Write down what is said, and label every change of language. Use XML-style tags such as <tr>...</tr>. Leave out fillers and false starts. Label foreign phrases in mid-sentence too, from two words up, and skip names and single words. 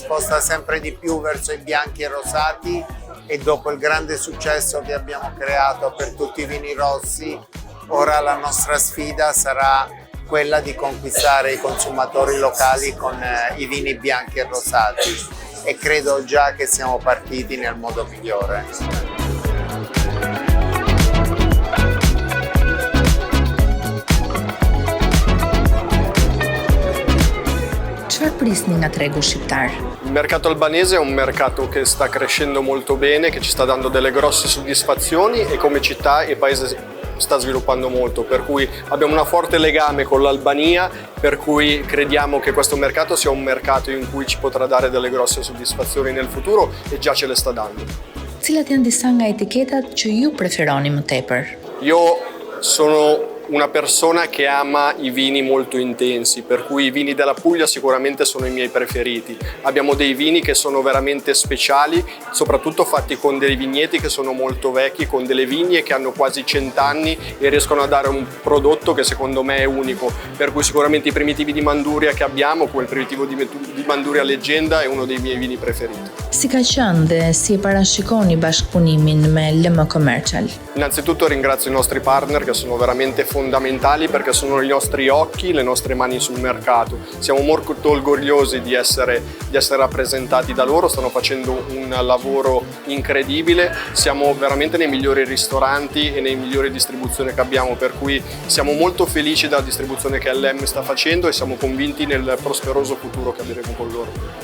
<it>sposta sempre di più verso i bianchi e rosati, e dopo il grande successo che abbiamo creato per tutti i vini rossi, ora la nostra sfida sarà quella di conquistare i consumatori locali con i vini bianchi e rosati, e credo già che siamo partiti nel modo migliore.</it> <sq>Çfarë prisni nga tregu shqiptar?</sq> <it>Il mercato albanese è un mercato che sta crescendo molto bene, che ci sta dando delle grosse soddisfazioni e come città e paese sta sviluppando molto, per cui abbiamo un forte legame con l'Albania, per cui crediamo che questo mercato sia un mercato in cui ci potrà dare delle grosse soddisfazioni nel futuro e già ce le sta dando.</it> <sq>Cilat janë disa nga etiketat që ju preferoni më tepër?</sq> <it>Io sono una persona che ama i vini molto intensi, per cui i vini della Puglia sicuramente sono i miei preferiti. Abbiamo dei vini che sono veramente speciali, soprattutto fatti con dei vigneti che sono molto vecchi, con delle vigne che hanno quasi 100 anni e riescono a dare un prodotto che secondo me è unico. Per cui sicuramente i primitivi di Manduria che abbiamo, quel primitivo di Manduria Leggenda, è uno dei miei vini preferiti.</it> <sq>Si ka qenë dhe si e parashikoni bashkëpunimin me LM Commercial?</sq> <it>Innanzitutto ringrazio i nostri partner che sono veramente fondamentali, perché sono i nostri occhi, le nostre mani sul mercato. Siamo molto orgogliosi di essere rappresentati da loro, stanno facendo un lavoro incredibile, siamo veramente nei migliori ristoranti e nei migliori distribuzioni che abbiamo, per cui siamo molto felici della distribuzione che LM sta facendo e siamo convinti nel prosperoso futuro che avremo con loro.</it>